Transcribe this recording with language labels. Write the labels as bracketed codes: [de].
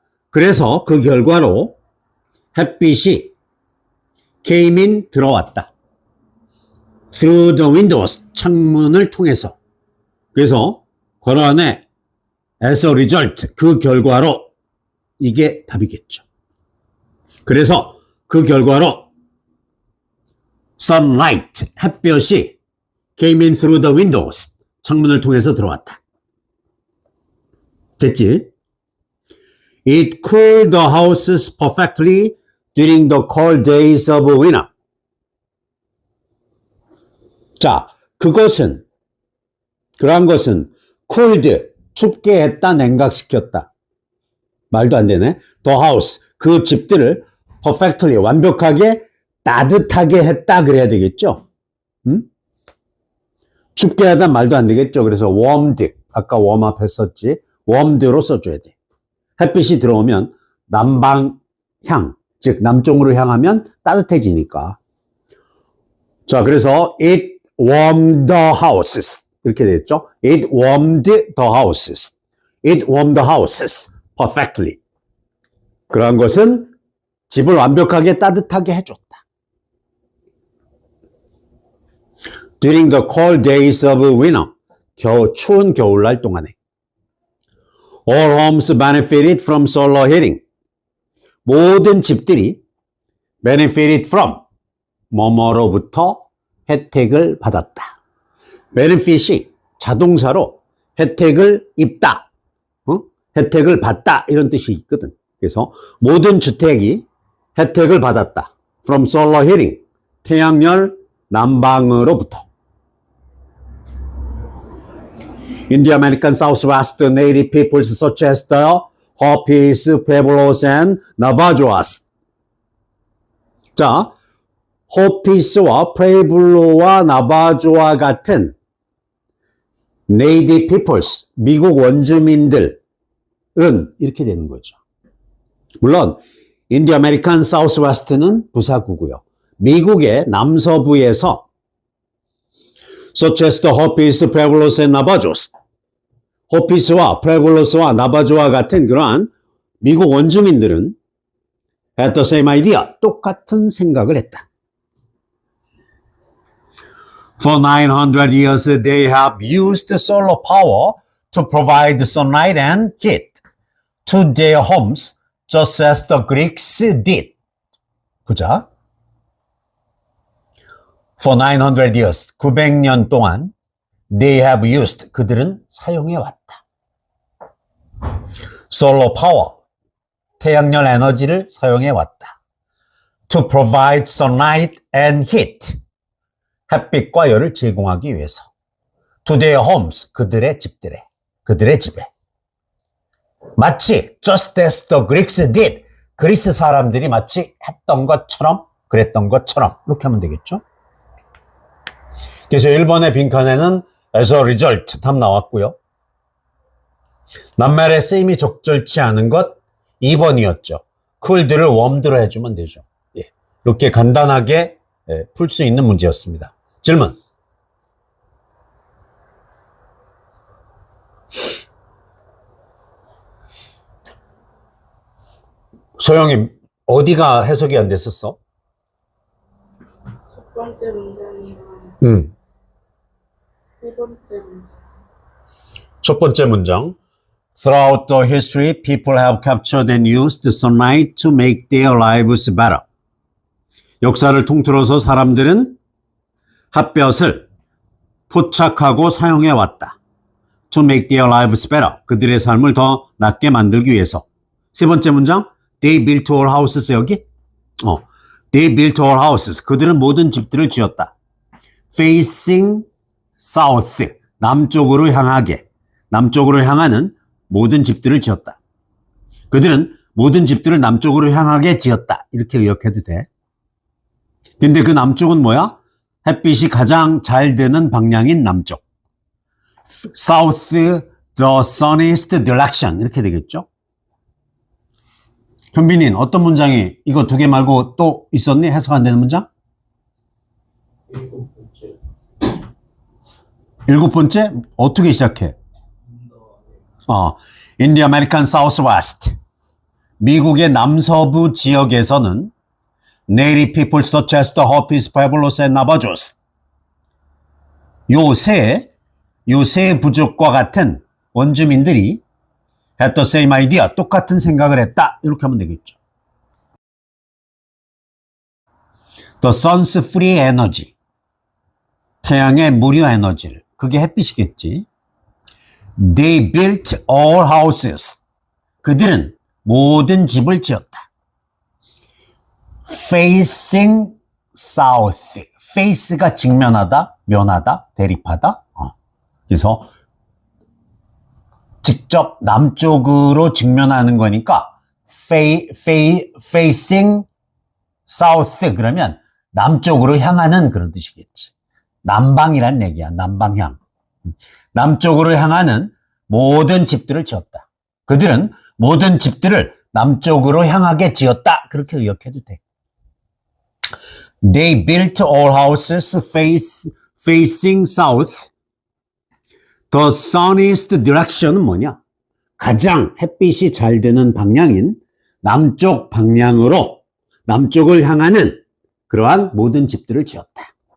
[ko] 그래서 그 결과로 햇빛이 [en] came in [ko] 들어왔다. [en] through the windows [ko] 창문을 통해서. 그래서 괄호 안에 [en] as a result [ko] 그 결과로 이게 답이겠죠. 그래서 그 결과로 sunlight 햇볕이 [en] came in through the windows [ko] 창문을 통해서 들어왔다. 됐지? [en] It cooled the houses perfectly during the cold days of winter. [ko] 자, 그러한 것은 cooled, 춥게 했다, 냉각시켰다. 말도 안 되네. [en] The house, [ko] 그 집들을 perfectly, 완벽하게 따뜻하게 했다 그래야 되겠죠? 춥게 하다 말도 안 되겠죠? 그래서 warmed, 아까 warm-up 했었지. warmed로 써줘야 돼. 햇빛이 들어오면 남방향, 즉 남쪽으로 향하면 따뜻해지니까. 자, 그래서 [en] it warmed the houses [ko] 이렇게 됐죠. [en] It warmed the houses. It warmed the houses perfectly. [ko] 그러한 것은 집을 완벽하게 따뜻하게 해줬다. [en] During the cold days of winter. [ko] 추운 겨울날 동안에. [en] All homes benefited from solar heating. [ko] 모든 집들이 [en] benefited from [ko] 뭐뭐로부터 혜택을 받았다. benefit이 자동사로 혜택을 입다, 혜택을 받다 이런 뜻이 있거든. 그래서 모든 주택이 혜택을 받았다. [en] From solar heating, [ko] 태양열 난방으로부터. [en] In the American Southwest, the native peoples such as the Hopis, Pueblos, and Navajos. [ko] 자, 호피스와 프레이블로와 나바조와 같은 native peoples, 미국 원주민들은 이렇게 되는 거죠. 물론 인디 아메리칸 사우스웨스트는 부사구고요. 미국의 남서부에서 [en] such as the Hopis, Pueblos, and Navajos, [ko] 호피스와 프레블로스와 나바조와 같은 그러한 미국 원주민들은 [en] had the same idea, [ko] 똑같은 생각을 했다. [en] For 900 years, they have used solar power to provide sunlight and heat to their homes, just as the Greeks did. [ko] 보자. [en] For 900 years, [ko] 900년 동안 [en] they have used, [ko] 그들은 사용해 왔다. [en] Solar power, [ko] 태양열 에너지를 사용해 왔다. [en] To provide sunlight and heat, [ko] 햇빛과 열을 제공하기 위해서. [en] To their homes, [ko] 그들의 집들에, 그들의 집에. 마치 [en] just as the Greeks did, [ko] 그리스 사람들이 마치 했던 것처럼, 그랬던 것처럼 이렇게 하면 되겠죠. 그래서 1번의 빈칸에는 as a result 답 나왔고요. 낱말의 쓰임이 적절치 않은 것 2번이었죠. cool드를 warmed로 해주면 되죠. 예. 이렇게 간단하게 풀 수 있는 문제였습니다. 질문. 소영이 어디가 해석이 안 됐었어? 첫 번째 문장이랑 세 번째 문장. 첫 번째 문장. [en] Throughout the history, people have captured and used sunlight to make their lives better. [ko] 역사를 통틀어서 사람들은 햇볕을 포착하고 사용해 왔다. [en] To make their lives better. [ko] 그들의 삶을 더 낫게 만들기 위해서. 세 번째 문장. [en] They built all houses. 여기? They built all houses. [ko] 그들은 모든 집들을 지었다. [en] Facing south. [ko] 남쪽으로 향하게. 남쪽으로 향하는 모든 집들을 지었다. 그들은 모든 집들을 남쪽으로 향하게 지었다. 이렇게 의역해도 돼. 근데 그 남쪽은 뭐야? 햇빛이 가장 잘 드는 방향인 남쪽. [en] South, the sunniest direction. [ko] 이렇게 되겠죠? 현빈인 어떤 문장이 이거 두 개 말고 또 있었니? 해석 안 되는 문장? 일곱 번째? 어떻게 시작해? [en] In the American Southwest. [ko] 미국의 남서부 지역에서는 [en] Native people such as the Hopis, Pueblos, and Navajos. [ko] 요 세 부족과 같은 원주민들이 [en] had the same idea, [ko] 똑같은 생각을 했다. 이렇게 하면 되겠죠. [en] The sun's free energy. [ko] 태양의 무료 에너지를. 그게 햇빛이겠지. [en] They built all houses. [ko] 그들은 모든 집을 지었다. [en] Facing south. [ko] face가 직면하다, 면하다, 대립하다. 그래서 직접 남쪽으로 직면하는 거니까 [en] facing south [ko] 그러면 남쪽으로 향하는 그런 뜻이겠지. 남방이란 얘기야. 남방향. 남쪽으로 향하는 모든 집들을 지었다. 그들은 모든 집들을 남쪽으로 향하게 지었다. 그렇게 의역해도 돼. [en] They built all houses facing south. The sunniest direction은 [ko] 뭐냐? 가장 햇빛이 잘 드는 방향인 남쪽 방향으로 남쪽을 향하는 그러한 모든 집들을 지었다.